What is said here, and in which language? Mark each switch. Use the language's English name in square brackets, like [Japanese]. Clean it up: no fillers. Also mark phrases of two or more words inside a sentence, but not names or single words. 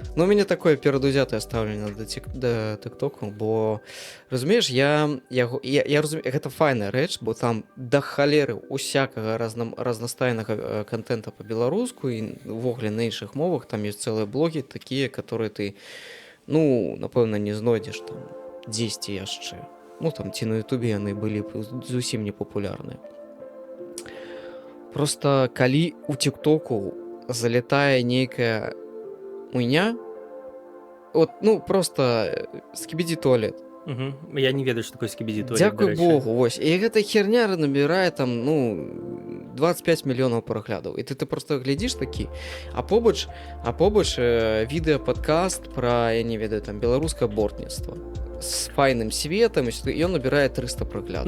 [Belarusian] Ну, у мяне такое перадузятае стаўленне да тыктоку, бо разумееш, я разумею, гэта файная рэч, бо там да халеры усякага разнастайнага контента па-беларуску і ўвогуле на іншых мовах, там ёсць цэлыя блогі такія, которые ты, ну, напэўна, не знойдзеш там дзесьці яшчэ. Ну, там ці на ютубе яны былі зусім непапулярныя. Просто калі у тиктоку залетае нейкая уйня, от, ну, просто скібідзі туалет. Угу. Я не ведаю, што такое скібідзі туалет. Дзякуй Богу, вось. І гэта херня набірае там, ну, 25 мільёнаў праглядаў. І ты просто глядзіш такі, а побач відэа-падкаст пра, я не ведаю, там, беларускае бортніцтва з файным светам, і ён набірае 300 праглядаў.